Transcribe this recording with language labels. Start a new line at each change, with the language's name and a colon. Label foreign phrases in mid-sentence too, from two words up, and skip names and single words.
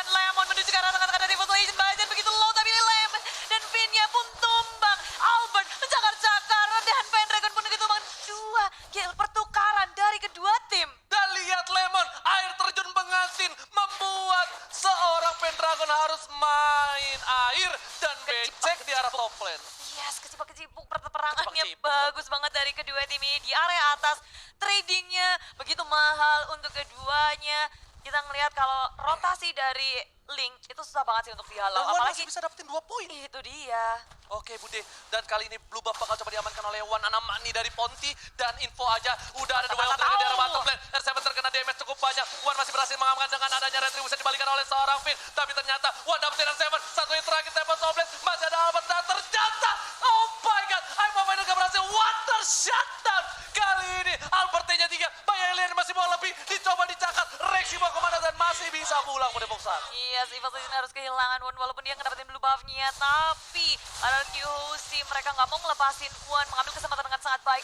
Indonesian: Lemon menuju ke arah tengah-tengah dari EVOS Legend. Bajan begitu low tapi ini Lemon dan Vinnya pun tumbang. Albert mencakar-cakar dan Pendragon pun ditumbang. Dua kill pertukaran dari kedua tim. Dan lihat Lemon, air terjun pengantin membuat seorang Pendragon harus main air dan becek di arah
English: top lane.
Indonesian: Yes, kecipuk-kecipuk perangannya Kecipuk-kecipuk. bagus banget dari kedua tim ini. Di area atas, tradingnya begitu mahal untuk keduanya. Kita ngelihat kalau rotasi dari Link itu susah banget sih untuk dihalau. Dan Wan Apalagi masih bisa dapetin 2 poin. itu dia. Oke Bude, dan kali ini
English: Blue Buff
Indonesian: bakal coba diamankan oleh Wan Anamani dari Ponti. Dan info aja, udah ada duel Mantap, dari tahu.
English: bottom lane.
Indonesian: R7 terkena damage cukup banyak. Wan masih berhasil mengamankan dengan adanya retribution dibalikan oleh seorang Finn. Tapi ternyata Wan dapetin R7, satu hit terakhir Tempest of Blade. Masih ada Albert dan ternyata,
English: oh my god,
Indonesian: Aima Final gak berhasil.
English: Water shutdown.
Indonesian: Kali ini Albert-nya 3, Bay Alien masih mau lebih. Dicoba dicakat, Rexy mau kemana dan masih bisa pulang Bude Boxer. Iya, EVOS Legend harus kehilangan Wan walaupun dia ngedapetin
English: blue buff-
Indonesian: nya. Tapi RRQOC mereka nggak mau ngelepasin Wan, mengambil kesempatan dengan sangat baik.